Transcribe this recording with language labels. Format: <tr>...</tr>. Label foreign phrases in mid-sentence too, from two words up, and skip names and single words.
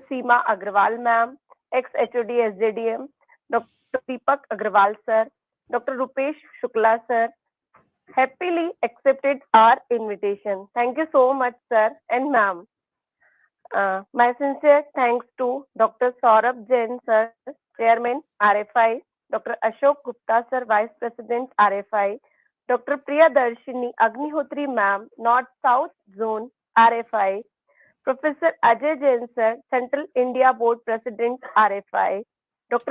<en>Seema Agrawal, ma'am, ex-HOD SJDM, Dr. Deepak Agrawal, sir, Dr. Rupesh Shukla, sir, happily accepted our invitation. Thank you so much, sir and ma'am. My sincere thanks to Dr. Saurabh Jain, sir, Chairman, RFI, Dr. Ashok Gupta, sir, Vice President, RFI, Dr. Priyadarshini Agnihotri, ma'am, North South Zone, RFI, Professor Ajay Jain, sir, Central India Board President, RFI, Dr.</en>